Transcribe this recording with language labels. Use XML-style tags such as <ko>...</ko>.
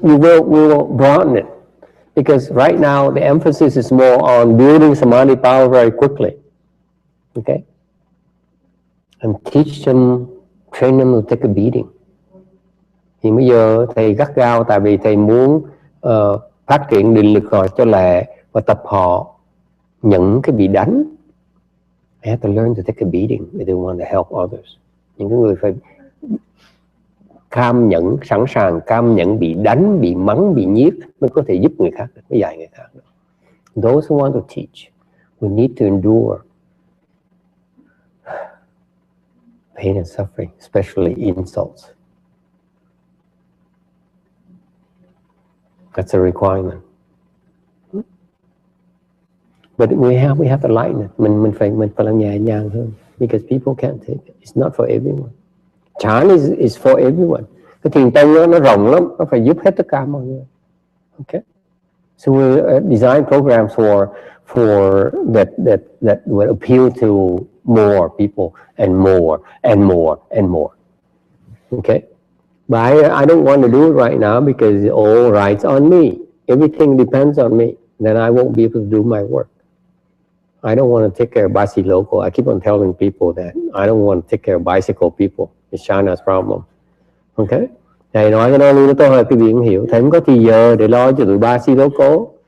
<en>we will broaden it, because right now the emphasis is more on building samadhi power very quickly. Okay, and teach them, train them to take a beating.</en> <vi>Thì bây giờ thầy gắt gao tại vì thầy muốn phát triển định lực họ cho lẹ và tập họ những cái bị đánh.</vi> <en>They have to learn to take a beating if they want to help others.</en> <vi>Những cái người phải cam nhẫn, sẵn sàng cam nhẫn bị đánh, bị mắng, bị nhiếc mới có thể giúp người khác, mới dạy người khác.</vi> <en>Those who want to teach, we need to endure pain and suffering, especially insults. That's a requirement. But we have to lighten it.</en> <vi>Mình phải làm nhẹ nhàng hơn,</vi> <en>because people can't take it. It's not for everyone. Chan is for everyone.</en> <vi>Cái thiền tông nó rộng lắm, nó phải giúp hết tất cả mọi người.</vi> <en>Okay. So we design programs for that will appeal to more people and more and more and more. Okay. But I don't want to do it right now because all rights on me. Everything depends on me. Then I won't be able to do my work. I don't want to take care of bicycle local. I keep on telling people that I don't want to take care of bicycle people. It's China's problem. Okay?</en> <vi>Thầy nói cái đó luôn, tôi hỏi cái gì cũng hiểu. Thầy không có thì giờ để lo cho tụi bicycle local.</vi>